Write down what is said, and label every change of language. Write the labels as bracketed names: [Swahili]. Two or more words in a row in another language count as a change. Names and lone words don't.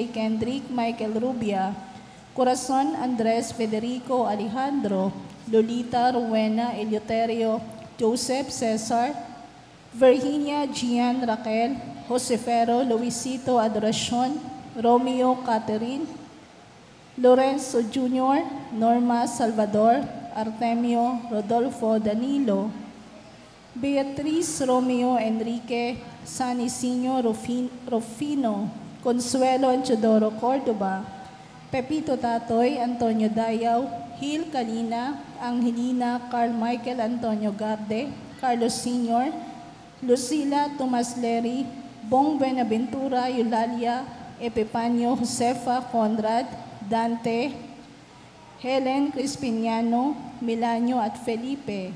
[Filipino] Kendrick, Michael Rubia, Corazon, Andres, Federico, Alejandro, Lolita, Rowena, Eleuterio, Joseph, Cesar, Virginia, Gian, Raquel, Josefero, Luisito, Adoracion, Romeo, Catherine, Lorenzo Jr., Norma, Salvador, Artemio, Rodolfo, Danilo, Beatriz, Romeo, Enrique, San Isinio, Rufino, Consuelo Anchodoro, Córdoba, Pepito Tatoy, Antonio Dayaw, Hil Kalina, Angelina, Carl Michael Antonio Garde, Carlos Sr., Lucila Tomas Leri, Bong Benaventura, Eulalia, Epipanio, Josefa, Conrad, Dante, Helen Crispiniano, Milanio at Felipe.